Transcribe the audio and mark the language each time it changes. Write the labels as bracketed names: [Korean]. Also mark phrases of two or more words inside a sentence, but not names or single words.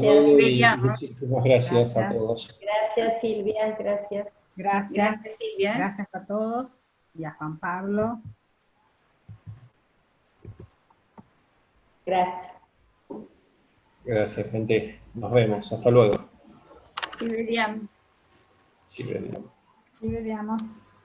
[Spanish] Y muchísimas gracias a todos. Gracias, Silvia, gracias. Gracias, Silvia. Gracias a todos y a Juan Pablo. Gracias. Gracias, gente. Nos vemos. Hasta luego. [Italian] Ci vediamo. Ci vediamo. [Spanish] Sí, veamos.